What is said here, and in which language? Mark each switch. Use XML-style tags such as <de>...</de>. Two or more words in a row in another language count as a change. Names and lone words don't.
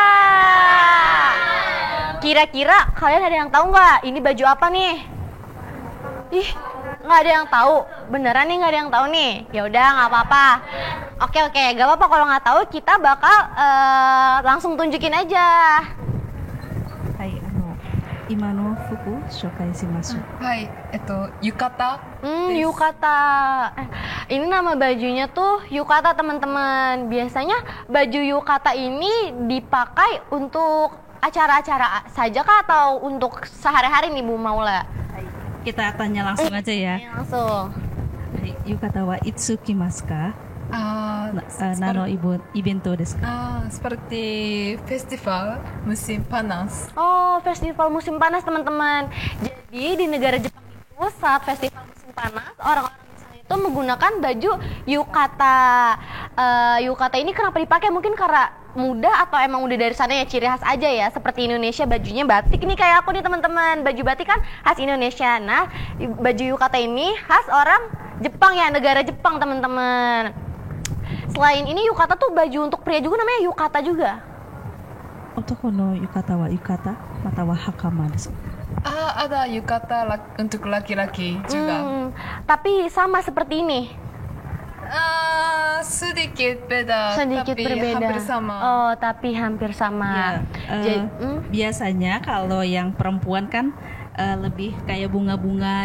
<id>Kira-kira kalian ada yang tahu nggak ini baju apa nih? Ih, nggak ada yang tahu. Beneran nih nggak ada yang tahu nih. Ya udah nggak apa-apa. Oke, nggak apa-apa kalau nggak tahu, kita bakal langsung tunjukin aja.</id> <ja>はい、今の服紹介します. はい、浴衣. Yukata.</ja> <id>Ini nama bajunya tuh yukata teman-teman. Biasanya baju yukata ini dipakai untuk acara-acara saja kah atau untuk sehari-hari nih Bu Maula? Kita tanya langsung aja ya. Langsung.</id> <ja>浴衣はいつ着ますか? なのイベントですか?</ja> <id>Seperti festival musim panas. Oh, festival musim panas teman-teman. Jadi di negara Jepang itu saat festival musim panas, orang-orang di sana itu menggunakan baju yukata. Yukata ini kenapa dipakai? Mungkin karena muda atau emang udah dari sana ya ciri khas aja ya? Seperti Indonesia bajunya batik nih kayak aku nih teman-teman. Baju batik kan khas Indonesia. Nah, baju yukata ini khas orang Jepang ya, negara Jepang teman-teman. Selain ini yukata tuh baju untuk pria juga namanya yukata juga.</id> <ja>男の浴衣は浴衣、または袴です.</ja> <id>Ada yukata untuk laki-laki juga. Tapi sama seperti ini. Sedikit beda, Sedikit tapi berbeda. hampir sama. Oh, tapi hampir sama. Ya, biasanya kalau yang perempuan kan lebih kayak bunga-bunga</id>